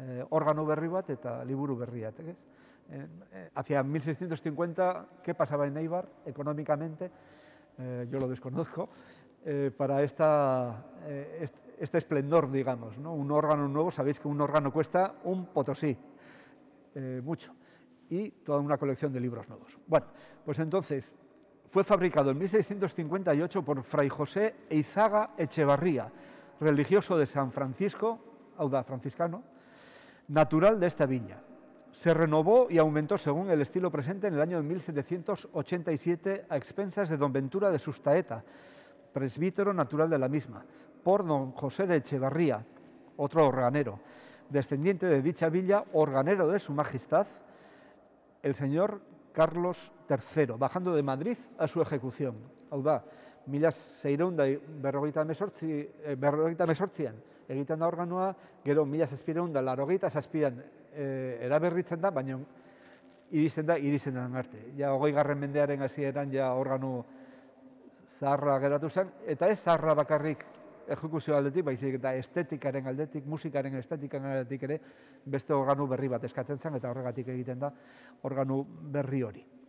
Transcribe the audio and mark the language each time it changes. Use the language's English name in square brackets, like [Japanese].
[Basque] Órgano berri bat eta liburu berriat. [Spanish] Hacia 1650, ¿qué pasaba en Éibar económicamente? Yo lo desconozco, para este esplendor, digamos, ¿no? Un órgano nuevo, sabéis que un órgano cuesta un potosí, mucho, y toda una colección de libros nuevos. Bueno, pues entonces fue fabricado en 1658 por Fray José Eizaga Echevarría, religioso de San Francisco, auda franciscano, natural de esta viña. Se renovó y aumentó según el estilo presente en el año 1787 a expensas de don Ventura de Sustaeta, presbítero natural de la misma, por don José de Echevarría, otro organero, descendiente de dicha villa, organero de su majestad, el señor Carlos III, bajando de Madrid a su ejecución. [Basque] Hau da, 1658an egiten da organoa, gero 1787an eraberritzen da, baina iristen da arte. Ja, 20. mendearen hasieran ja organo zaharra geratu zen, eta ez zaharra bakarrik ejekuzio aldetik, baizik eta estetikaren aldetik, musikaren estetikaren aldetik ere, beste organo berri bat eskatzen zen, eta horregatik egiten da organo berri hori.